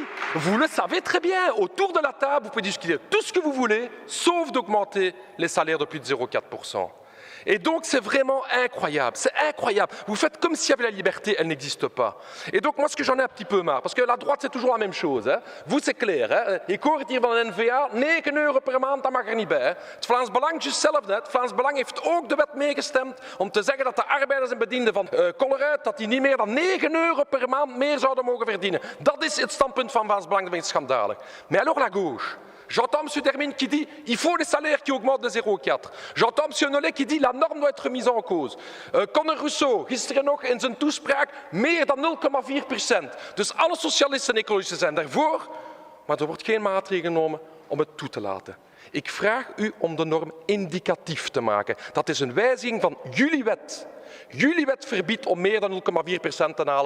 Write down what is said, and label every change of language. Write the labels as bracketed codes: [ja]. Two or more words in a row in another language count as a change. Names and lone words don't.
[fr] Vous le savez très bien. Autour de la table, vous pouvez discuter tout ce que vous voulez, sauf d'augmenter les salaires de plus de 0,4%. Et donc, c'est vraiment incroyable. C'est incroyable. Vous faites comme s'il y avait la liberté, elle n'existe pas. Et donc, moi, ce que j'en ai un petit peu marre, parce que la droite, c'est toujours la même chose. Hein. Vous, c'est clair. [nl] Hè. Ik hoor het hier van de N-VA, 9 € per maand, dat mag er niet bij. Het Vlaams Belang is hetzelfde. Het Vlaams Belang heeft ook de wet meegestemd om te zeggen dat de arbeiders en bedienden van Colruyt, dat die niet meer dan 9 € per maand meer zouden mogen verdienen. Dat is het standpunt van Vlaams Belang, dat vind ik schandalig. [fr] Mais alors la gauche? J'entends M. Termine qui dit « il faut des salaires qui augmentent de 0,4 ». J'entends M. Nollet qui dit « la norme doit être mise en cause ». [nl] Conor Rousseau, gisteren nog in zijn toespraak, meer dan 0,4%. Dus alle socialisten en ecologisten zijn daarvoor, maar er wordt geen maatregel genomen om het toe te laten. Ik vraag u om de norm indicatief te maken. Dat is een wijziging van jullie wet. Jullie wet verbiedt om meer dan 0,4% te halen.